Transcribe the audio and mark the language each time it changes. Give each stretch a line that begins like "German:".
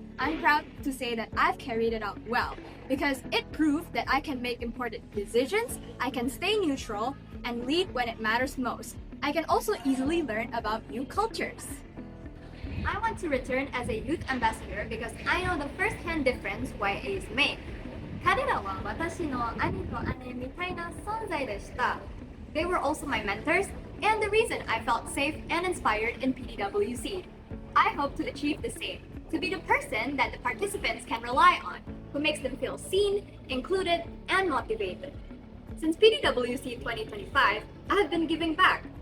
English: I'm proud to say that I've carried it out well because it proved that I can make important decisions, I can stay neutral, and lead when it matters most. I can also easily learn about new cultures. I want to return as a youth ambassador because I know the first-hand difference YAs make.
Japanese: 彼らは私の兄と姉みたいな存在でした。
English: They were also my mentors and the reason I felt safe and inspired in PDWC. I hope to achieve the same, to be the person that the participants can rely on, who makes them feel seen, included, and motivated. Since PDWC 2025, I have been giving back.